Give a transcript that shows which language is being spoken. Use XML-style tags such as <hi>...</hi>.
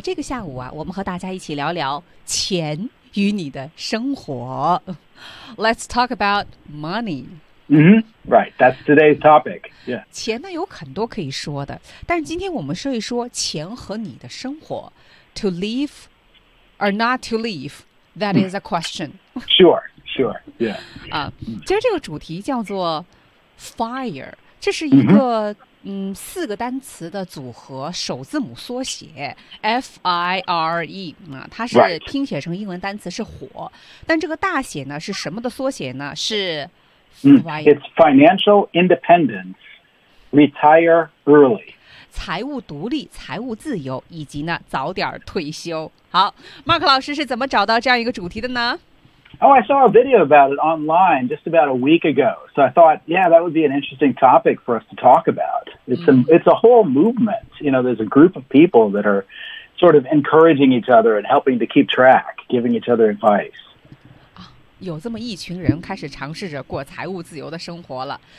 <zh>这个下午啊，我们和大家一起聊聊钱与你的生活。</zh> <en>Let's talk about money. Right. That's today's topic. Yeah.</en> <zh>钱呢有很多可以说的，但是今天我们说一说钱和你的生活。</zh> <en>To live or not to live, that is a question. Sure. Sure. Yeah.</en> <zh>啊，其实这个主题叫做 fire， 这是一个。四个单词的组合，首字母缩写 FIRE、它是拼写成英文单词是火，但这个大写呢是什么的缩写呢？是 FIRE、</zh> <en>It's Financial Independence Retire Early，</en> <zh>财务独立，财务自由，以及呢早点退休。好， Mark 老师是怎么找到这样一个主题的呢？</zh> <en>Oh, I saw a video about it online just about a week ago. So I thought, yeah, that would be an interesting topic for us to talk about. It's a whole movement. You know, there's a group of people that are sort of encouraging each other and helping to keep track, giving each other advice.</en> <zh>有这么一群人开始尝试着过财务自由的生活了。</zh>